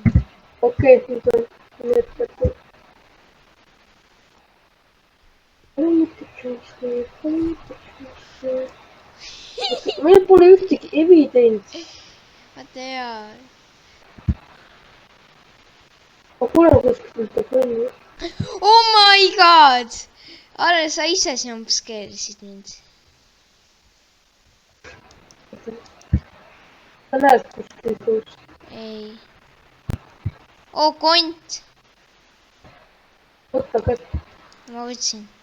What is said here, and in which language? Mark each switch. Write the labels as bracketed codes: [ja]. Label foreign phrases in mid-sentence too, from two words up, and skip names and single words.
[et] Okei, nüüd on energia. Palun mitte jumpscare. Meil pole ühtegi evidentsi. Vaata jaa. Ma pole kuskilt kontrolli. [en] Oh my god! [et] Arre, sa ise jumpscare'isid mind. Sa näed kuskilt kuus? Ei. Oh, kont. Võtta kätt. Ma võtsin.